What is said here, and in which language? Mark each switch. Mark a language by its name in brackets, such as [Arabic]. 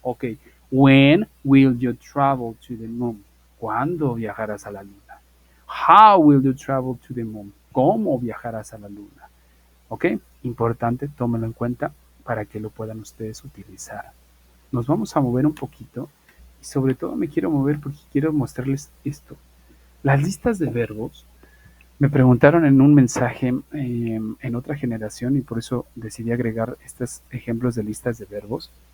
[English] Ok, When will you travel to the moon? [Spanish] ¿Cuándo viajarás a la luna? [English] How will you travel to the moon? [Spanish] ¿Cómo viajarás a la luna? ¿Ok? Importante, tómenlo en cuenta para que lo puedan ustedes utilizar. Nos vamos a mover un poquito y sobre todo me quiero mover porque quiero mostrarles esto. Las listas de verbos, me preguntaron en un mensaje en otra generación y por eso decidí agregar estos ejemplos de listas de verbos.